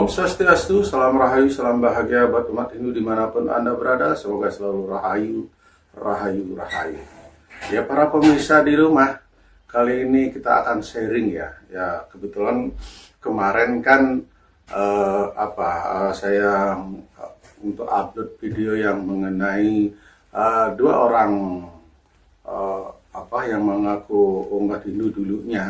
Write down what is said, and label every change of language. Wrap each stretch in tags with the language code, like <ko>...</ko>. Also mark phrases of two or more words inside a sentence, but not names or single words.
<id>Swastiastu, salam rahayu, salam bahagia buat umat Hindu dimanapun Anda berada. Semoga selalu rahayu, rahayu, rahayu. Ya para pemirsa di rumah, kali ini kita akan sharing ya. Ya kebetulan kemarin kan saya untuk upload video yang mengenai dua orang yang mengaku umat Hindu dulunya.</id>